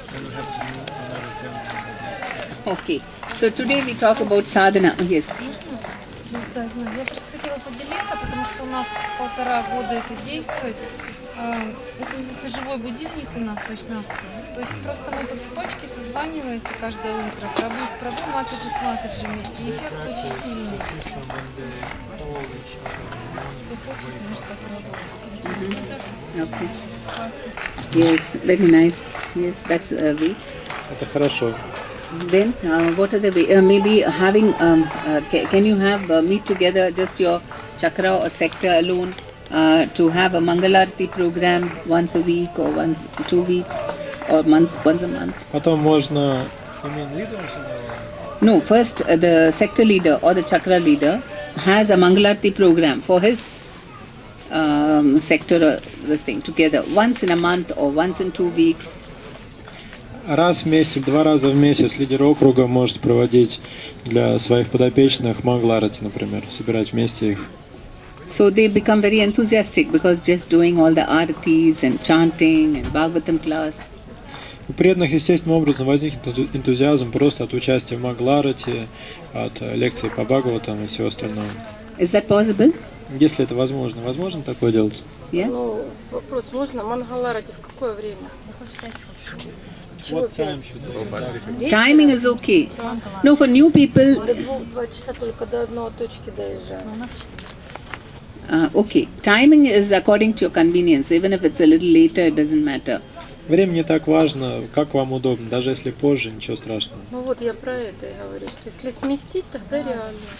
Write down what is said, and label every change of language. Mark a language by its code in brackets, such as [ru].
[en] Then we have to move another 10 minutes. Okay. So today we talk about sadhana. Yes. [ru] Я просто хотела поделиться, потому что у нас 1,5 года это действует. Это называется живой будильник у нас вайшнавский. То есть просто мы по цепочке созваниваемся каждое утро. Прабу с прабу, матаджи с матаджами. И эффект очень сильный. Кто хочет, может попробовать. [en] Okay. Yes, very nice. Yes, that's a way. [ru] Это хорошо. [en] Then, what are the way? Maybe having, can you have meet together just your chakra or sector alone to have a Mangalarti program once a week or once 2 weeks or once a month? [ru] Потом можно... [en] No, first the sector leader or the chakra leader has a Mangalarti program for his sector or this thing together once in a month or once in 2 weeks. [ru] Раз в месяц, 2 раза в месяц лидер округа может проводить для своих подопечных Мангаларати, например, собирать вместе их. [en] So they become very enthusiastic because just doing all the aratis and chanting and Bhagavatam class. [ru] У преданных естественным образом возникнет энтузиазм просто от участия в Мангаларати, от лекций по Бхагаватам и всего остального. [en] Is that possible? [ru] Если это возможно. Возможно такое делать? [en] Yeah? [ru] Ну, вопрос, можно Мангаларати в какое время? [en] What time should they? Timing is okay. No, for new people, [ru] До 2 часа только до одной точки доезжаем. [en] okay. Timing is according to your convenience. Even if it's a little later, it doesn't matter. [ru] Время не так важно, как вам удобно. Даже если позже, ничего страшного. Ну вот я про это и говорю, что если сместить, тогда реально.